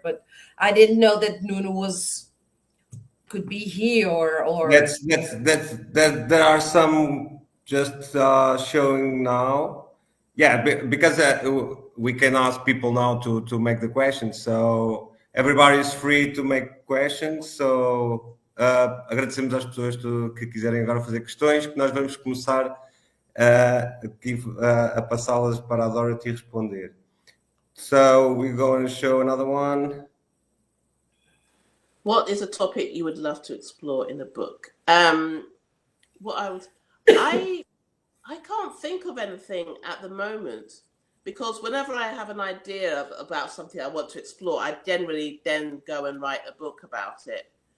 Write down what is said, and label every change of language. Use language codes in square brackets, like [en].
[en] But I didn't know that Nuno could be here or that there are some just showing now. Yeah, because we can ask people now to make the questions. So everybody is free to make questions. [pt] So agradecemos às pessoas que quiserem agora fazer questões, que nós vamos começar a passá-las para a Dorothy responder. [en] So we're going to show another one. What is a topic you would love to explore in a book? What I can't think of anything at the moment, because whenever I have an idea about something I want to explore, I generally then go and write a book about it.